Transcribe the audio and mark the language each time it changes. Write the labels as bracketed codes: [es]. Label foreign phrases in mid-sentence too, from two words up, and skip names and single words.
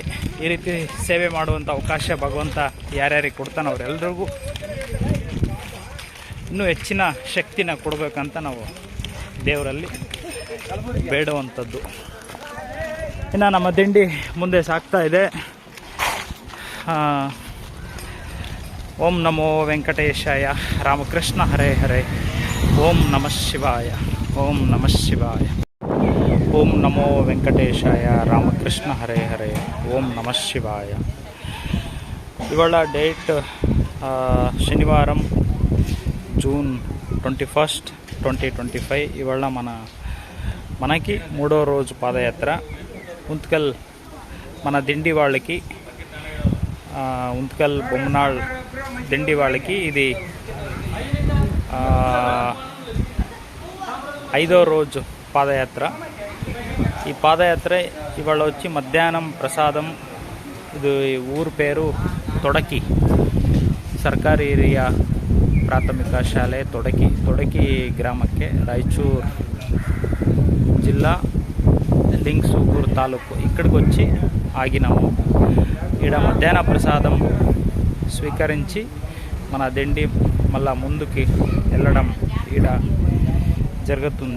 [kn] ಈ ರೀತಿ ಸೇವೆ ಮಾಡುವಂಥ ಅವಕಾಶ ಭಗವಂತ ಯಾರ್ಯಾರಿಗೆ ಕೊಡ್ತಾನೆ ಅವರೆಲ್ಲರಿಗೂ ಇನ್ನೂ ಹೆಚ್ಚಿನ ಶಕ್ತಿನ ಕೊಡಬೇಕಂತ ನಾವು ದೇವರಲ್ಲಿ ಬೇಡುವಂಥದ್ದು. ಇನ್ನು ನಮ್ಮ ದಿಂಡಿ ಮುಂದೆ ಸಾಗ್ತಾ ಇದೆ. [sa] ಓಂ ನಮೋ ವೆಂಕಟೇಶಾಯ, ರಾಮಕೃಷ್ಣ ಹರೇ ಹರೇ, ಓಂ ನಮಃ ಶಿವಾಯ, ಓಂ ನಮಃ ಶಿವಾಯ, ಓಂ ನಮೋ ವೆಂಕಟೇಶಾಯ, ರಾಮಕೃಷ್ಣ ಹರೇ ಹರೇ, ಓಂ ನಮಃ ಶಿವಾಯ. [te] ఇవాళ డేట్ శనివారం జూన్ 21, 2025. ఇవాళ మనకి 3వ రోజు పాదయాత్ర. ఉంత్కల్ మన దిండి వాళ్ళకి, ఉంత్కల్ బొమ్మనాళ్ దిండి వాళ్ళకి ఇది 5వ రోజు పాదయాత్ర. ఈ పాదయాత్ర ఇవాళ వచ్చి మధ్యాహ్నం ప్రసాదం. ఇది ఊరు పేరు [kn] ತೊಡಕಿ, ಸರ್ಕಾರಿ ಹಿರಿಯ ಪ್ರಾಥಮಿಕ ಶಾಲೆ ತೊಡಕಿ ಗ್ರಾಮಕ್ಕೆ, ರಾಯಚೂರು [te] జిల్లా, లింగసూగూరు తాలూకు. ఇక్కడికి వచ్చి ఆగినాము. ఈడ మధ్యాహ్న ప్రసాదం స్వీకరించి మన దిండి మళ్ళా ముందుకి వెళ్ళడం ఈడ జరుగుతుంది.